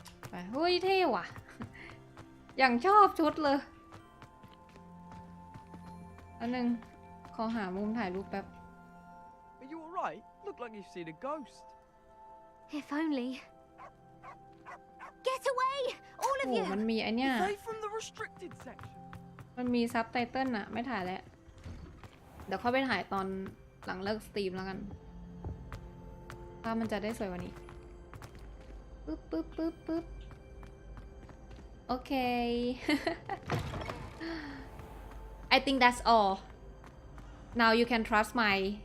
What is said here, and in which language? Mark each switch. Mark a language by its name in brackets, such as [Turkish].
[Thai] ไปเฮ้ยเท่ว่ะอย่างชอบชุดเลยอันนึงขอหามุมถ่ายรูปแป๊บ [English] Are you alright? Look like you've seen a ghost. If only. Get away! All of [Thai] โอ้ [English] you! [Thai] มันมีไอเนี้ย [English] They from the restricted section. [Thai] มันมีซับไตเติลอะไม่ถ่ายแล้วเดี๋ยวเข้าไปถ่ายตอนหลังเลิกสตรีมแล้วกันภาพมันจะได้สวยกว่านี้ปึ๊บโอเค [English] I think that's all now you can trust my